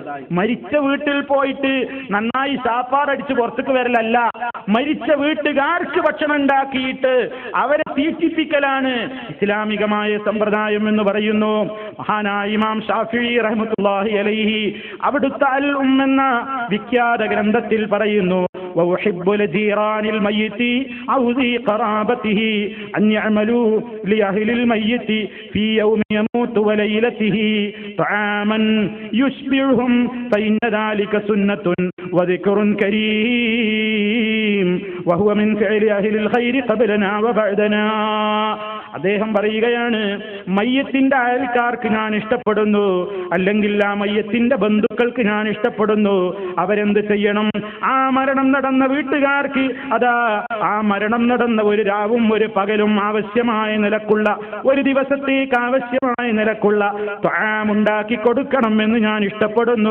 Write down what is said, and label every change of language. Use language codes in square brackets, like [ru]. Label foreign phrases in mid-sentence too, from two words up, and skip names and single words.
[ml] മരിച്ച വീട്ടിൽ പോയിട്ട് നന്നായി സാപ്പാടടിച്ച് പുറത്തേക്ക് വരലല്ല, മരിച്ച വീട്ടുകാർക്ക് ഭക്ഷണം ഉണ്ടാക്കിയിട്ട് അവരെ തീറ്റിപ്പിക്കലാണ് ഇസ്ലാമികമായ സമ്പ്രദായം എന്ന് പറയുന്നു. മഹാനായ ഇമാം ഷാഫിഈ [ar] رحمة الله عليه [ml] അവിടുത്തെ അൽ ഉം എന്ന വിഖ്യാത ഗ്രന്ഥത്തിൽ പറയുന്നു, [ar] وأحب لجيران الميت أو ذي قرابته أن يعملوا لأهل الميت في يوم يموت وليلته طعاما يشبعهم فإن ذلك سنة وذكر كريم وهو من فعل أهل الخير قبلنا وبعدنا. [ml] അദ്ദേഹം പറയുകയാണ്, മയ്യത്തിന്റെ അയൽക്കാർക്ക് ഞാൻ ഇഷ്ടപ്പെടുന്നു, അല്ലെങ്കിൽ ആ മയ്യത്തിന്റെ ബന്ധുക്കൾക്ക് ഞാൻ ഇഷ്ടപ്പെടുന്നു. അവരെന്ത് ചെയ്യണം? ആ മരണം നടന്ന വീട്ടുകാർക്ക് അതാ ആ മരണം നടന്ന ഒരു രാവും ഒരു പകലും ആവശ്യമായ നിലക്കുള്ള, ഒരു ദിവസത്തേക്ക് ആവശ്യമായ നിലക്കുള്ള ത്വആമുണ്ടാക്കി കൊടുക്കണം എന്ന് ഞാൻ ഇഷ്ടപ്പെടുന്നു.